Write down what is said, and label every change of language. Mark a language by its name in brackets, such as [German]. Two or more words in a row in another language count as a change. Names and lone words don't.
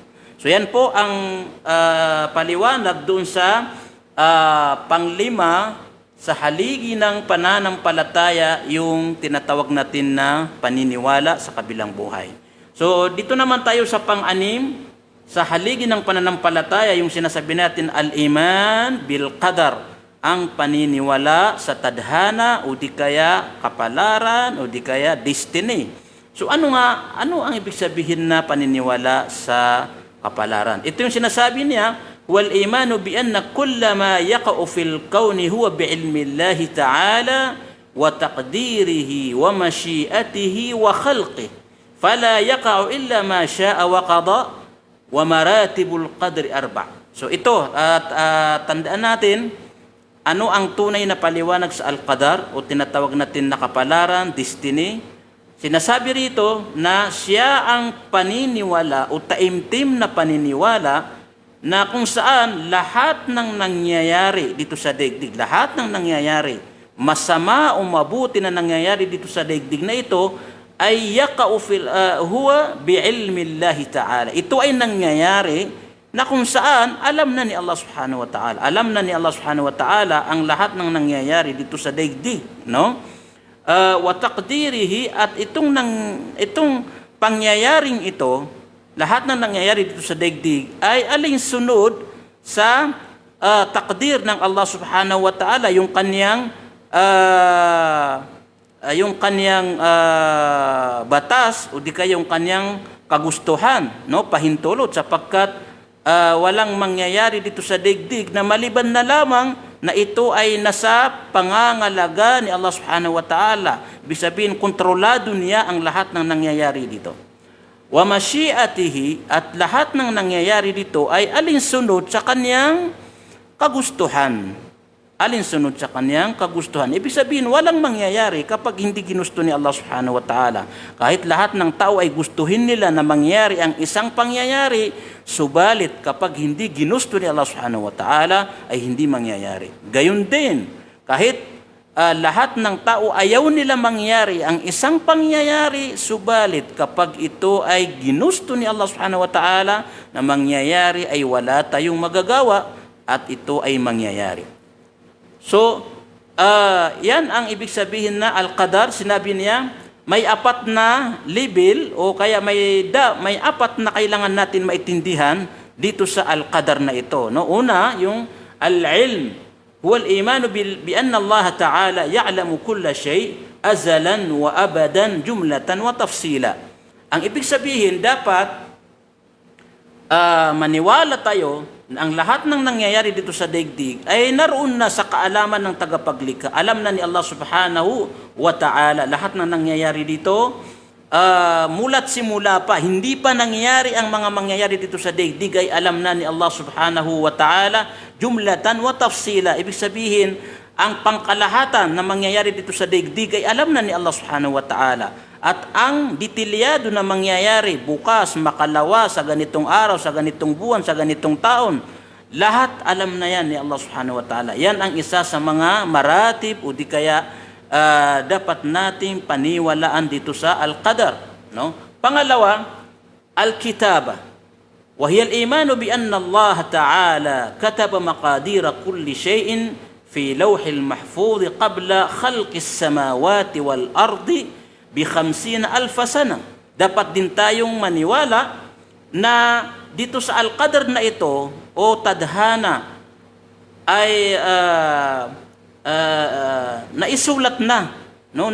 [Filipino] So yan po ang paliwanag doon sa panglima sa haligi ng pananampalataya, yung tinatawag natin na paniniwala sa kabilang buhay. So dito naman tayo sa pang-anim, sa haligi ng pananampalataya, yung sinasabi natin [Arabic] الإيمان بالقدر, [Filipino] ang paniniwala sa tadhana o di kaya kapalaran o di kaya destiny. So ano ang ibig sabihin na paniniwala sa kapalaran? Ito yung sinasabi niya, [Arabic] والإيمان بأن كل ما يقع في الكون هو بعلم الله تعالى وتقديره ومشيئته وخلقه فلا يقع إلا ما شاء وقضى ومراتب القدر أربع'. [Filipino] So ito tandaan natin ano ang tunay na paliwanag sa al-qadar o tinatawag natin na kapalaran, destiny. Sinasabi rito na siya ang paniniwala o taimtim na paniniwala na kung saan lahat ng nangyayari dito sa daigdig, lahat ng nangyayari, masama o mabuti na nangyayari dito sa daigdig na ito, ay [Arabic] يقع هو بعلم الله تعالى. [Filipino] Ito ay nangyayari na kung saan alam na ni [Arabic] الله سبحانه وتعالى. [Filipino] Alam na ni [Arabic] الله سبحانه وتعالى [Filipino] ang lahat ng nangyayari dito sa daigdig, no? [Arabic] وتقديره, [Filipino] at itong pangyayaring ito, lahat ng nangyayari dito sa daigdig ay alinsunod sa takdir ng [Arabic] الله سبحانه وتعالى, [Filipino] yung kanyang batas o di kaya yung kanyang kagustuhan, no? Pahintulot, sapagkat walang mangyayari dito sa daigdig na maliban na lamang na ito ay nasa pangangalaga ni [Arabic] الله سبحانه وتعالى. [Filipino] Ibig sabihin, kontrolado niya ang lahat ng nangyayari dito. [Arabic] ومشيئته, [Filipino] at lahat ng nangyayari dito ay alinsunod sa kanyang kagustuhan. Alinsunod sa kanyang kagustuhan. Ibig sabihin, walang mangyayari kapag hindi ginusto ni [Arabic] الله سبحانه وتعالى. [Filipino] Kahit lahat ng tao ay gustuhin nila na mangyari ang isang pangyayari, subalit kapag hindi ginusto ni [Arabic] الله سبحانه وتعالى, [Filipino] ay hindi mangyayari. Gayon din, kahit lahat ng tao ayaw nila mangyari ang isang pangyayari, subalit kapag ito ay ginusto ni [Arabic] الله سبحانه وتعالى [Filipino] na mangyayari, ay wala tayong magagawa at ito ay mangyayari. So, yan ang ibig sabihin na al-qadar. Sinabi niya, may apat na level o kaya may apat na kailangan natin maintindihan dito sa al-qadar na ito. No? Una, yung al-ilm. [Arabic] هو الإيمان بأن الله تعالى يعلم كل شيء أزلا وأبدا جملة وتفصيلا. [Filipino] Ang ibig sabihin, dapat maniwala tayo na ang lahat ng nangyayari dito sa daigdig ay naroon na sa kaalaman ng tagapaglikha. Alam na ni [Arabic] الله سبحانه وتعالى [Filipino] lahat ng nangyayari dito. Mula't simula pa, hindi pa nangyayari ang mga mangyayari dito sa daigdig, ay alam na ni [Arabic] الله سبحانه وتعالى جملة وتفصيلا. [Filipino] Ibig sabihin, ang pangkalahatan na mangyayari dito sa daigdig ay alam na ni [Arabic] الله سبحانه وتعالى. [Filipino] At ang detalyado na mangyayari bukas, makalawa, sa ganitong araw, sa ganitong buwan, sa ganitong taon, lahat alam na yan ni [Arabic] الله سبحانه وتعالى. [Filipino] Yan ang isa sa mga maratib o di kaya dapat nating paniwalaan dito sa al-qadar. No? Pangalawa, al-kitaba. [Arabic] وهي الإيمان بأن الله تعالى كتب مقادير كل شيء في اللوح المحفوظ قبل خلق السماوات والأرض بـ 50,000 سنة. [Filipino] Dapat din tayong maniwala na dito sa al-qadar na ito o tadhana ay naisulat na, no?